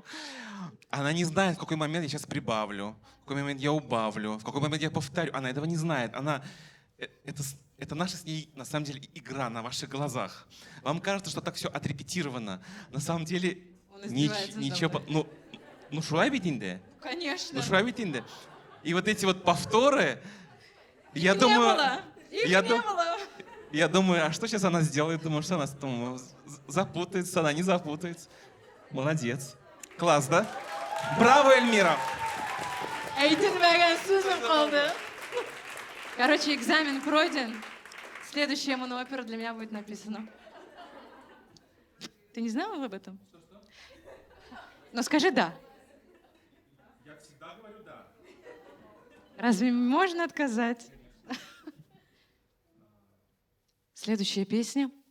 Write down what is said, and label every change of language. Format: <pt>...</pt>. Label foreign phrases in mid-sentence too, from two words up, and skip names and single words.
<ru>Она не знает, в какой момент я сейчас прибавлю, в какой момент я убавлю, в какой момент я повторю. Она этого не знает. Это наша с ней, на самом деле, игра на ваших глазах. Вам кажется, что так все отрепетировано. На самом деле, ничего...</ru> <tt>Ну, шулай бит инде.</tt> <ru>Конечно.</ru> <tt>Ну, шулай бит инде.</tt> <ru>И вот эти вот повторы, я думаю... Я думаю, а что сейчас она сделает? Думаю, что она запутается, она не запутается. Молодец. Класс, да? Браво, Эльмира!</ru> <tt>Әйтелмәгән сүзем калды.</tt> <ru>Короче, экзамен пройден. Следующая моноопера для меня будет написана. Ты не знала об этом? Ну скажи «да». Я всегда говорю «да». Разве можно отказать? Следующая песня.</ru>